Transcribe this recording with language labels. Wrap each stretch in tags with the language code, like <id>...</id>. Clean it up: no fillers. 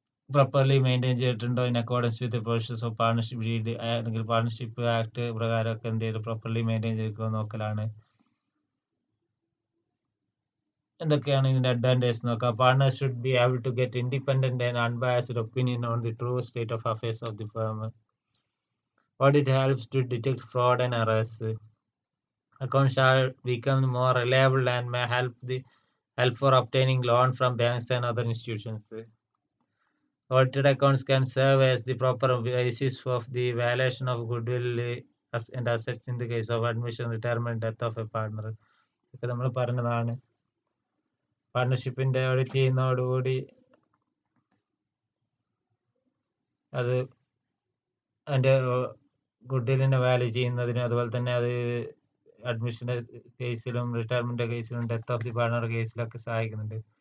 <ml>Properly maintain ചെയ്തിട്ടുണ്ടോ</ml> <en>in accordance with provisions of partnership deed,</en> <ml>അല്ലെങ്കിൽ partnership act പ്രകാരമൊക്കെ എന്ത് ചെയ്ത് പ്രോപ്പർലി മെയിൻറ്റെയിൻ ചെയ്തിരിക്കുമോ നോക്കലാണ്. എന്തൊക്കെയാണ് ഇതിന്റെ അഡ്വാൻറ്റേജ് നോക്കാം.</ml> <en>Partner should be able to get independent and unbiased opinion on the true state of affairs of the firm. Audit helps to detect fraud and errors. Accounts shall become more reliable and may help for obtaining loan from banks and other institutions. Audited accounts can serve as the proper basis of the valuation of goodwill and assets in the case of admission, retirement, death of a partner.</en> <ml>ഇതൊക്കെ നമ്മൾ പറഞ്ഞതാണ്. പാർട്ണർഷിപ്പിന്റെ audit ചെയ്യുന്നതോടുകൂടി അത് അതിന്റെ ഗുഡ്വില്ലിനെ value ചെയ്യുന്നതിനും, അതുപോലെ തന്നെ അത് അഡ്മിഷന്റെ കേസിലും റിട്ടയർമെന്റ് കേസിലും ഡെത്ത് ഓഫ് ദി പാർട്ണർ കേസിലൊക്കെ സഹായിക്കുന്നുണ്ട്.</ml>